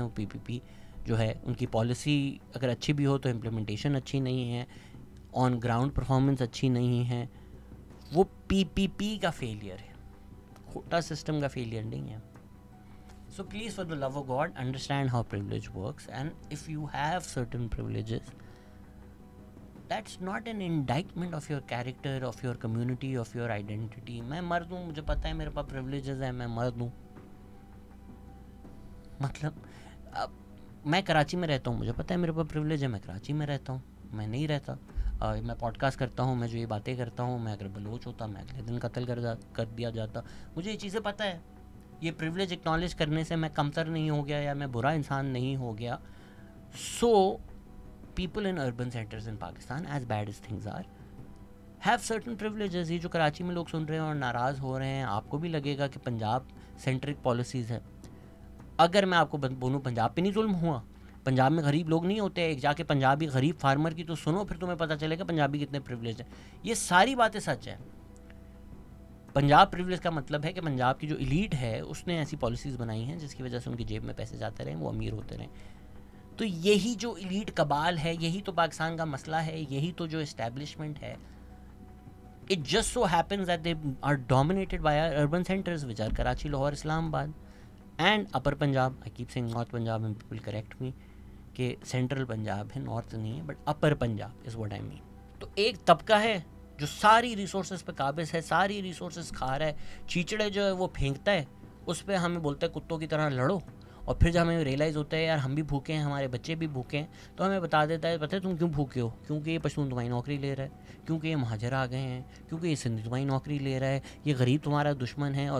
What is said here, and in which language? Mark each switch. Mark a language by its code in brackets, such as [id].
[ur] وہ پی پی پی جو ہے ان کی پالیسی اگر اچھی بھی ہو تو امپلیمنٹیشن اچھی نہیں ہے, آن گراؤنڈ پرفارمنس اچھی نہیں ہے. وہ پی پی پی کا فیلئر ہے, کوٹا سسٹم کا فیلئر نہیں ہے. [en] So please, for the love of God, understand how privilege works, and if you have certain privileges, That's not an indictment of your character, of your community, of your identity. [ur] میں مرد ہوں, مجھے پتہ ہے میرے پاس privileges ہیں, میں مرد ہوں. مطلب میں کراچی میں رہتا ہوں, مجھے پتہ ہے میرے پاس پریولیج ہے, میں کراچی میں رہتا ہوں. میں نہیں رہتا, میں پوڈ کاسٹ کرتا ہوں, میں جو یہ باتیں کرتا ہوں, میں اگر بلوچ ہوتا میں اگلے دن قتل کر دیا جاتا. مجھے یہ چیزیں پتہ ہے. یہ پریولیج اکنالج کرنے سے میں کمتر نہیں ہو گیا یا میں برا انسان نہیں ہو گیا. [en] So people in urban centers in Pakistan, as bad as things are, have certain privileges. [ur] یہ جو کراچی میں لوگ سن رہے ہیں اور ناراض ہو رہے ہیں, آپ کو بھی لگے گا کہ پنجاب سینٹرک پالیسیز ہے. اگر میں آپ کو بولوں پنجاب پہ نہیں ظلم ہوا, پنجاب میں غریب لوگ نہیں ہوتے, ایک جا کے پنجابی غریب فارمر کی تو سنو, پھر تمہیں پتہ چلے گا پنجابی کتنے پریولیج ہیں. یہ ساری باتیں سچ ہیں. پنجاب پریولیج کا مطلب ہے کہ پنجاب کی جو ایلیٹ ہے اس نے ایسی پالیسیز بنائی ہیں جس کی وجہ سے ان کی جیب میں پیسے جاتے رہیں, وہ امیر ہوتے رہیں. تو یہی جو ایلیٹ کبال ہے, یہی تو پاکستان کا مسئلہ ہے, یہی تو جو اسٹیبلشمنٹ ہے. [en] It just so happens that they are dominated by our urban centers which are Karachi, Lahore, Islamabad and Upper Punjab. I keep saying North Punjab and people correct me [ur] کہ سینٹرل پنجاب ہے, north نہیں ہے, [en] But upper Punjab is what I mean. [ur] تو ایک طبقہ ہے جو ساری ریسورسز پہ قابض ہے, ساری ریسورسز کھا رہا ہے. چیچڑے جو ہے وہ پھینکتا ہے, اس پہ ہمیں بولتا ہے کتوں کی طرح لڑو, اور پھر جب ہمیں ریئلائز ہوتا ہے یار ہم بھی بھوکے ہیں, ہمارے بچے بھی بھوکے ہیں, تو ہمیں بتا دیتا ہے پتہ ہے تم کیوں بھوکے ہو, کیونکہ یہ پشتون تمہاری نوکری لے رہا ہے, کیونکہ یہ مہاجر آ گئے ہیں, کیونکہ یہ سندھی تمہاری نوکری لے رہا ہے, یہ غریب تمہارا دشمن ہے.